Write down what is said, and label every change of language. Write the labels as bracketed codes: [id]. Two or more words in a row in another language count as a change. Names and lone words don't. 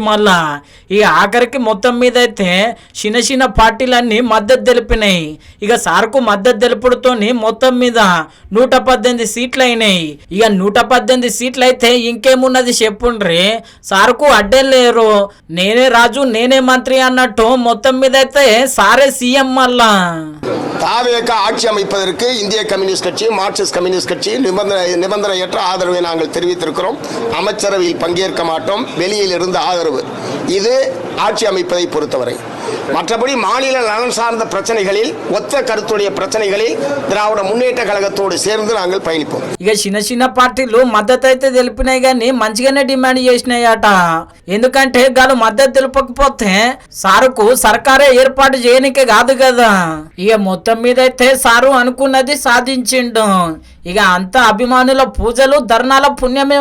[te] మళ్ళా ఇక ఆఖరికి మొత్తం మీద అయితే చిన్న చిన్న పార్టీలన్నీ మద్దతు తెలిపినాయి. ఇక సార్కు మద్దతు తెలుపుడుతోని మొత్తం మీద 118 సీట్లు అయినాయి. ఇక 118 సీట్లు అయితే ఇంకేమున్నది చెప్పుండ్రి. సార్కు అడ్డే లేరు, నేనే రాజు నేనే మంత్రి అన్నట్టు మొత్తం మీద అయితే సారే సీఎం. మళ్ళా [ta] தாவேக ஆட்சி அமைப்பதற்கு இந்திய கம்யூனிஸ்ட் கட்சி மார்க்சிஸ்ட் கம்யூனிஸ்ட் கட்சி நிபந்தனையற்ற ஆதரவை நாங்கள் தெரிவித்திருக்கிறோம். அமைச்சரவையில் பங்கேற்க மாட்டோம், வெளியில் இருந்து ஆதரவு. இது ஆட்சி அமைப்பதை பொறுத்தவரை. மற்றபடி மாநில நலன் சார்ந்த பிரச்சனைகளில் ஒத்த கருத்துடைய பிரச்சனைகளில் திராவிட முன்னேற்ற கழகத்தோடு சேர்ந்து நாங்கள் பயணிப்போம். [te] ఇక చిన్న చిన్న పార్టీలు మద్దతు అయితే తెలిపినాయి కానీ మంచిగానే డిమాండ్ చేసినాయట. ఎందుకంటే గాలు మద్దతు తెలుపకపోతే సారుకు సర్కారే ఏర్పాటు చేయనికే కాదు కదా. ఇక మొత్తం మీద అయితే సారు అనుకున్నది సాధించిండు. ఇక అంత అభిమానుల పూజలు ధర్నాల పుణ్యమే.